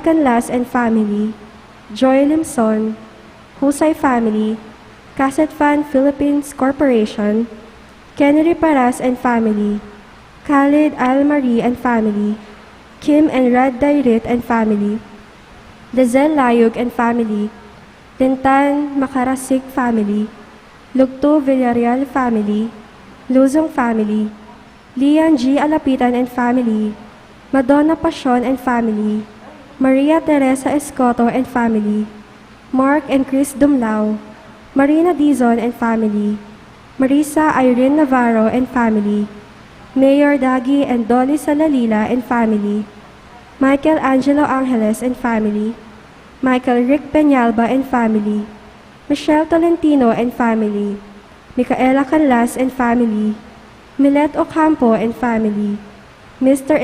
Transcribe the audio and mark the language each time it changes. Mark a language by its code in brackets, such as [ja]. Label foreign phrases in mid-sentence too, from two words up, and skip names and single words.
[en] Canlas and family, Joy Limson, Husay family, Cassette Fan Philippines Corporation, Kennedy Paras and family, Khalid Al-Marie and family, Kim and Rad Dairit and family, Lizelle Layug and family, Tintan Makarasik family, Lugto Villarreal family, Luzong family, Lian G. Alapitan and family, Madonna Pasion and family, Maria Teresa Escoto and family, Mark and Chris Dumlao, Marina Dizon and family, Marisa Irene Navarro and family, Mayor Dagi and Dolly Salalila and family, Michael Angelo Angeles and family, Michael Rick Peñalba and family, Michelle Tolentino and family, Micaela Canlas and family, Milet Ocampo and family, Mr.